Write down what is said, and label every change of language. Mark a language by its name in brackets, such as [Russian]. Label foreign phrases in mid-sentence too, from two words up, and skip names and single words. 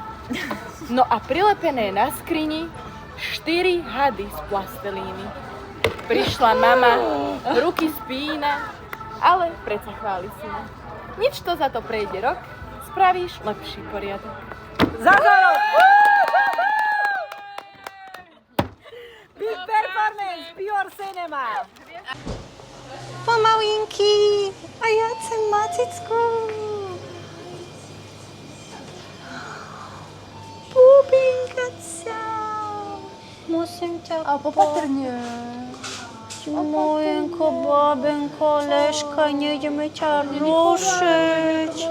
[Slovak] No a prilepené na skrini 4 hady z plastelíny. Prišla mama, ruky spína, ale predsa chváli syna. Nič to za to prejde rok, spravíš lepší poriadok. Zázor! [English] Big performance, pure cinema! [Slovak] Pomalinky, a ja chcem macicku. Bubinka sa. Musím ťa opatrne. Mojenko, babenko, Leška, nejdeme ťa rušiť.